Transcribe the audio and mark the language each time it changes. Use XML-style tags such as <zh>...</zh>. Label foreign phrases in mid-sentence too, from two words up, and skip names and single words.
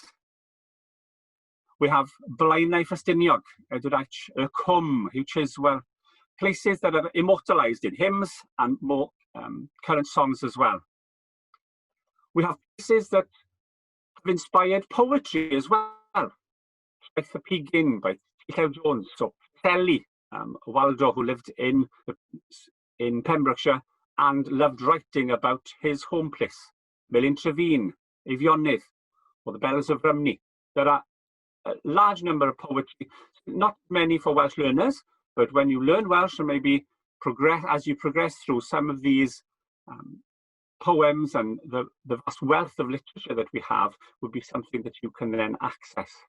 <en>We have Blaenau Ffestiniog, Edward y Cwm, Hugh Chiswell, places that are immortalized in hymns and more current songs as well. We have places that have inspired poetry as well. Traeth y Pigyn by T.L. Jones, so Telly, Waldo, who lived in Pembrokeshire and loved writing about his home place. Melyn Trevine, Eifionydd, or the Bells of Rhymney. There are a large number of poetry, not many for Welsh learners, but when you learn Welsh and maybe as you progress through some of these poems and the vast wealth of literature that we have would be something that you can then access.</en>